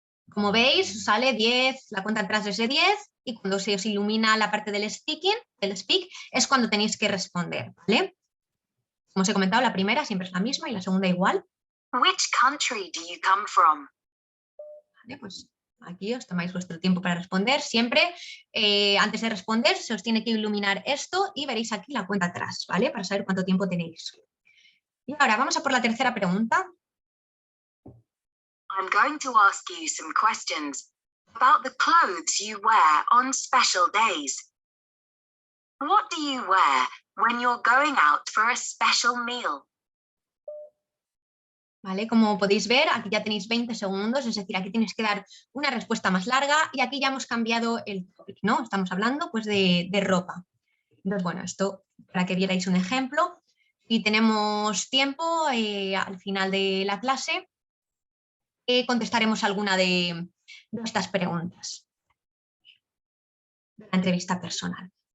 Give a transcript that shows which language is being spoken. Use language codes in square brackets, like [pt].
[es] Como veis, sale 10, la cuenta atrás es de 10 y cuando se os ilumina la parte del speak, es cuando tenéis que responder, ¿vale? Como os he comentado, la primera siempre es la misma y la segunda igual. [en] Which country do you come from? [es] Vale, pues aquí os tomáis vuestro tiempo para responder. Siempre, antes de responder, se os tiene que iluminar esto y veréis aquí la cuenta atrás, ¿vale? Para saber cuánto tiempo tenéis. Y ahora vamos a por la tercera pregunta. [en] I'm going to ask you some questions about the clothes you wear on special days. What do you wear when you're going out for a special meal? [es] ¿Vale? Como podéis ver, aquí ya tenéis 20 segundos, es decir, aquí tenéis que dar una respuesta más larga y aquí ya hemos cambiado el topic, ¿no? Estamos hablando pues de ropa. Entonces, bueno, esto para que vierais un ejemplo. Y tenemos tiempo al final de la clase, contestaremos alguna de estas preguntas de la entrevista personal.